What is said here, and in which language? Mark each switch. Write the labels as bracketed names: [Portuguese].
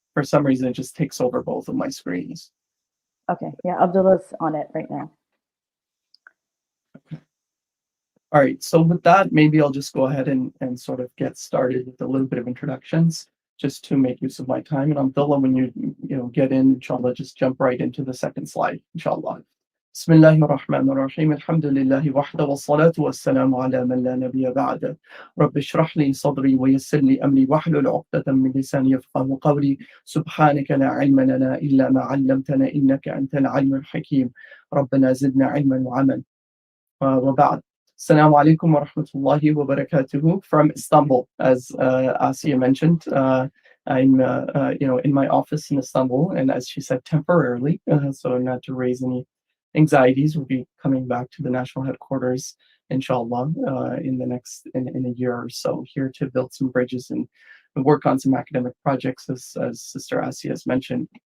[English] For some reason, it just takes over both of my screens. Okay, yeah, Abdullah's on it right now. Okay. All right, so with that, maybe I'll just go ahead and sort of get started with a little bit of introductions. just to make use of my time. And Abdullah, when you get in, inshallah, just jump right into the second slide, inshallah. [Arabic] بسم الله الرحمن الرحيم الحمد لله وحده والصلاة والسلام على من لا نبي بعده رب اشرح لي صدري ويسر لي أمري واحلل عقدة من لساني يفقهوا قولي سبحانك لا علم لنا إلا ما علمتنا إنك أنت العليم الحكيم ربنا زدنا علما وعملا وبعد Assalamu alaikum wa rahmatullahi wa barakatuhu [English] from Istanbul, as Asiya mentioned. I'm in my office in Istanbul, and as she said, temporarily, so not to raise any anxieties. We'll be coming back to the national headquarters, inshallah, in a year or so, here to build some bridges and work on some academic projects, as Sister Asiya has mentioned.